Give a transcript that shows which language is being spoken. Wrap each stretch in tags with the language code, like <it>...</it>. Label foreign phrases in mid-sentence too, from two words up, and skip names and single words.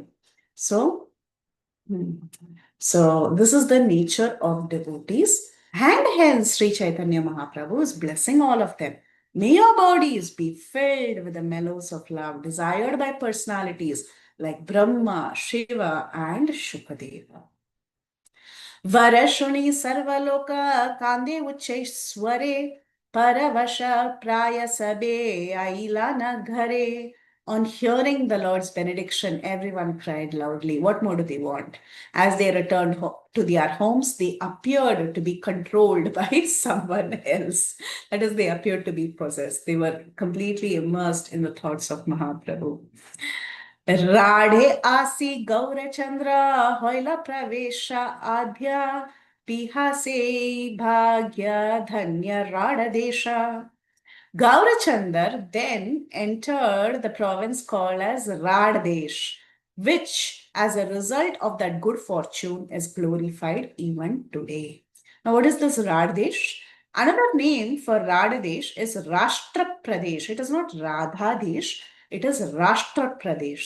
<en>So this is the nature of devotees, and hence Sri Chaitanya Mahaprabhu is blessing all of them. May your bodies be filled with the mellows of love desired by personalities like Brahma, Shiva, and Shukadeva.</en> <bn>বরশুনি সর্বলোক কান্দে উচ্চৈঃস্বরে পরবশ প্রায় সবে আইলা ঘরে.</bn> <en>On hearing the Lord's benediction, everyone cried loudly. What more do they want? As they returned to their homes, they appeared to be controlled by someone else. That is, they appeared to be possessed. They were completely immersed in the thoughts of Mahaprabhu.</en> <bn>রাঢ়ে আসি গৌরচন্দ্র হইলা প্রবেশ অদ্যা পিহাসে ভাগ্য ধন্য রাঢ় দেশ.</bn> <en>Gaurachandar then entered the province called as Raddesh, which, as a result of that good fortune, is glorified even today. Now, what is this Raddesh? Another name for Raddesh is Rashtra Pradesh. It is not Radhadesh, it is Rashtra Pradesh.</en>